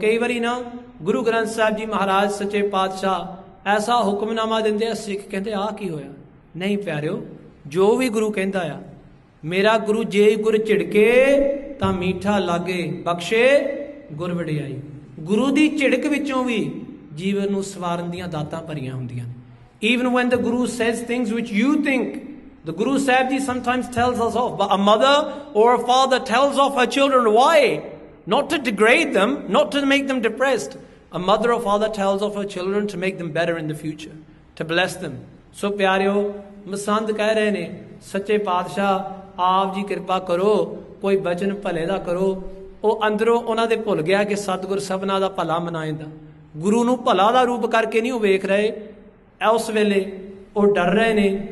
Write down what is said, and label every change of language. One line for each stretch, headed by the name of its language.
Punjabi: ਕਈ ਵਾਰੀ ਨਾ ਗੁਰੂ ਗ੍ਰੰਥ ਸਾਹਿਬ ਜੀ ਮਹਾਰਾਜ ਸੱਚੇ ਪਾਤਸ਼ਾਹ ਐਸਾ ਹੁਕਮਨਾਮਾ ਦਿੰਦੇ ਆ, ਸਿੱਖ ਕਹਿੰਦੇ ਆ ਕੀ ਹੋਇਆ? ਨਹੀਂ ਪਿਆਰਿਓ, ਜੋ ਵੀ ਗੁਰੂ ਕਹਿੰਦਾ ਆ, ਮੇਰਾ ਗੁਰੂ ਜੇ ਗੁਰ ਝਿੜਕੇ ਤਾਂ ਮੀਠਾ ਲਾਗੇ, ਬਖਸ਼ੇ ਗੁਰ ਵਡਿਆਈ। ਗੁਰੂ ਦੀ ਝਿੜਕ ਵਿੱਚੋਂ ਵੀ ਜੀਵਨ ਨੂੰ ਸਵਾਰਨ ਦੀਆਂ ਦਾਤਾਂ ਭਰੀਆਂ ਹੁੰਦੀਆਂ ਨੇ।
English: Even when the Guru says things which you think, the Guru Sahib Ji sometimes tells us off, but a mother or a father tells off her children. Why? Not to degrade them, not to make them depressed. A mother or father tells off her children to make them better in the future, to bless them.
Punjabi: So ਪਿਆਰਿਓ, ਮਸੰਦ ਕਹਿ ਰਹੇ ਨੇ, ਸੱਚੇ ਪਾਤਸ਼ਾਹ ਆਪ ਜੀ ਕਿਰਪਾ ਕਰੋ, ਕੋਈ ਬਚਨ ਭਲੇ ਦਾ ਕਰੋ। ਉਹ ਅੰਦਰੋਂ ਉਹਨਾਂ ਦੇ ਭੁੱਲ ਗਿਆ ਕਿ ਸਤਿਗੁਰ ਸਭਨਾ ਦਾ ਭਲਾ ਮਨਾਏਂਦਾ। ਗੁਰੂ ਨੂੰ ਭਲਾ ਦਾ ਰੂਪ ਕਰਕੇ ਨਹੀਂ ਉਹ ਵੇਖ ਰਹੇ। ਉਸ ਵੇਲੇ ਉਹ ਡਰ ਰਹੇ ਨੇ।